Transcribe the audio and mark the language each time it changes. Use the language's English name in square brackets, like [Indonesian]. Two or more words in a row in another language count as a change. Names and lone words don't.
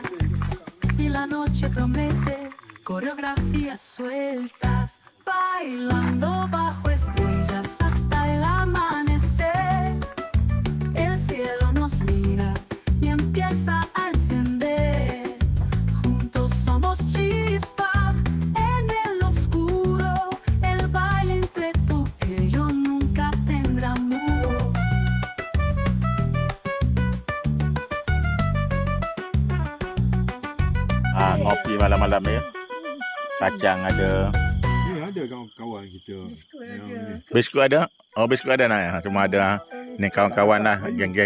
[Spanish] Y la noche promete coreografías sueltas, bailando bajo estrellas hasta el amanecer. El cielo nos mira y empieza a encender. Juntos somos chispa en el oscuro. El baile entre tú y yo nunca tendrá muro. [Malay] Ngopi malam-malam ya. Kacang ada. Ni ada kawan-kawan kita. Biskut ada? Oh, biskut ada nak ya. Semua ada. Ni kawan-kawan lah, geng-geng.